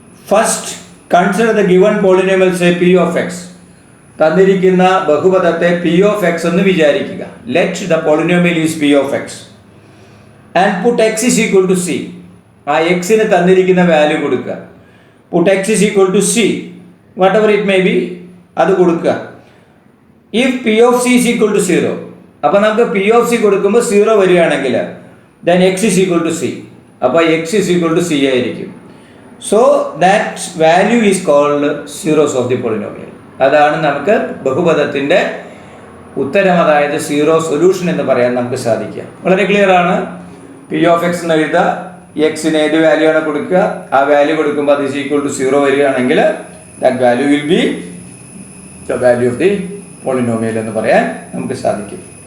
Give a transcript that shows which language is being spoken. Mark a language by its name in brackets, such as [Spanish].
[English] First, consider the given polynomial say p of x. [Malayalam] തന്നിരിക്കുന്ന ബഹുപദത്തെ P of X എന്ന് വിചാരിക്കുക. [English] Let the polynomial is p of x and put x is equal to c. [Malayalam] ആ എക്സിന് തന്നിരിക്കുന്ന value കൊടുക്കുക. [English] put x is equal to c, whatever it may be, [Malayalam] അത് കൊടുക്കുക. [English] if p of c is equal to 0, [Malayalam] അപ്പോൾ നമുക്ക് p of c കൊടുക്കുമ്പോൾ 0 വരികയാണെങ്കിൽ [English] then x is equal to c, [Malayalam] അപ്പോൾ x is equal to c ആയിരിക്കും. [English] so that value is called zeros of the polynomial. [Malayalam] അതാണ് നമുക്ക് ബഹുപദത്തിൻ്റെ ഉത്തരം, അതായത് സീറോ സൊല്യൂഷൻ എന്ന് പറയാൻ നമുക്ക് സാധിക്കുക. വളരെ ക്ലിയർ ആണ്. p of x എന്ന് എഴുതുക, എക്സിന് ഏത് വാല്യൂ ആണ് കൊടുക്കുക, ആ വാല്യൂ കൊടുക്കുമ്പോൾ അത് [English] is equal to 0 [Malayalam] വരികയാണെങ്കിൽ [English] that value will be the value of the polynomial [Malayalam] എന്ന് പറയാൻ നമുക്ക് സാധിക്കും.